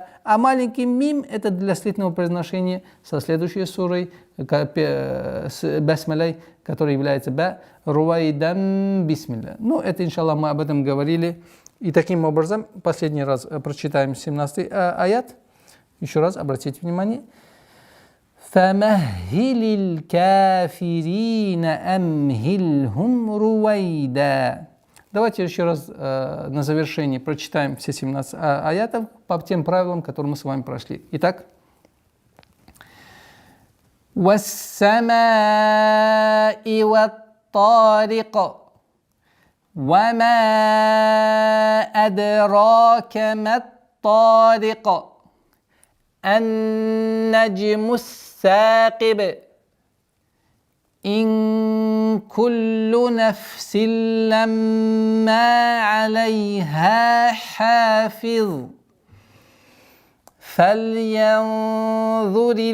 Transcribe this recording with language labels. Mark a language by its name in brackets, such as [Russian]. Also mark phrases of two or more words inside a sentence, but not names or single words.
[Russian] А маленький мим — это для слитного произношения со следующей сурой, с басмалей, который является ба. [Arabic] رويدا بسم الله. [Russian] Ну, это, иншаллах, мы об этом говорили. И таким образом, последний раз прочитаем 17-й аят. Еще раз обратите внимание. [Arabic] فَمَهِّلِ الْكَافِرِينَ أَمْهِلْهُمْ رُوَيْدًا. [Russian] Давайте еще раз на завершение прочитаем все 17 аятов по тем правилам, которые мы с вами прошли. Итак. [Arabic] وَالسَّمَاءِ وَالطَّارِقِ وَمَا أَدْرَاكَ مَا الطَّارِقُ النجم الثاقب إن كل نفس لما عليها حافظ فلينظر